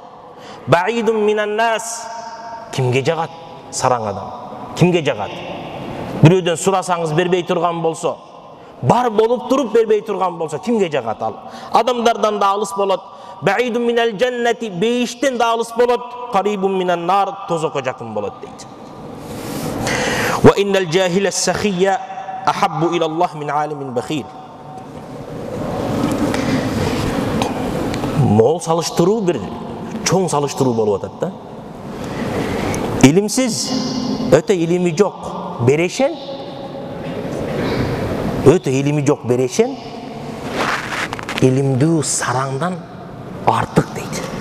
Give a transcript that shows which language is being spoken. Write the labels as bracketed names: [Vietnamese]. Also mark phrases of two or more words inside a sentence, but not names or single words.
[Arabic] بعيد من الناس, [Kyrgyz] кимге жагат сараң адам? Кимге жагат? Бирөөдөн сурасаңыз бербей турган болсо, бар болуп туруп бербей турган болсо, кимге жагат ал? Адамдардан да алыс болот. [Arabic] بعيد من الجنة, [Kyrgyz] бейиштен да алыс болот. [Arabic] قريب من النار, [Kyrgyz] тозокко жакын болот дейт. [Arabic] وإن الجاهل السخي أحب إلى الله من عالم بخيل. [Kyrgyz] Мол салыштыруу, бир чоң салыштыруу болуп атат да. Илимсиз, өтө илими жок берешен, өтө илими жок берешен, илимдүү сараңдан артык дейт.